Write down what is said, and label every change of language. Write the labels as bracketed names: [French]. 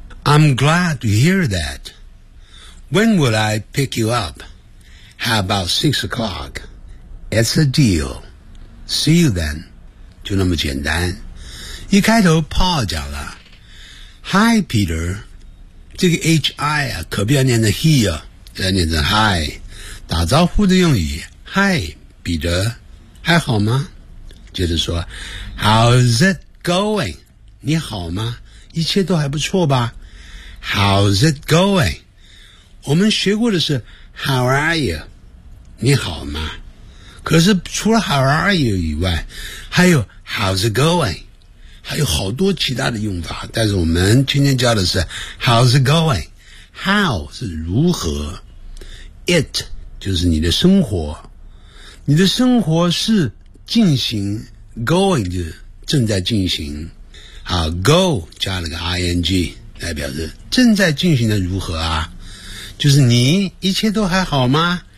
[English] I'm glad to hear that. When will I pick you up? How about 6 o'clock? It's a deal. See you then. [Chinese] 就那么简单。一开头 Paul 讲了 Hi Peter. 这个 H-I 啊，可不要念成 he 啊，要念成 hi。打招呼的用语 Hi Peter. 还好吗？接着说 [English] How's it going? [Chinese] 你好吗？一切都还不错吧？ [English] How's it going? [Chinese] 我们学过的是 [English] How are you? [Chinese] 你好吗？可是除了 [English] How are you [Chinese] 以外，还有 How's it going? 还有好多其他的用法，但是我们今天教的是 [English] How's it going? [Chinese] How 是如何， It 就是你的生活，你的生活是进行 going 就正在进行，好 go 加了个 ing 来表示正在进行的如何啊，就是你一切都还好吗？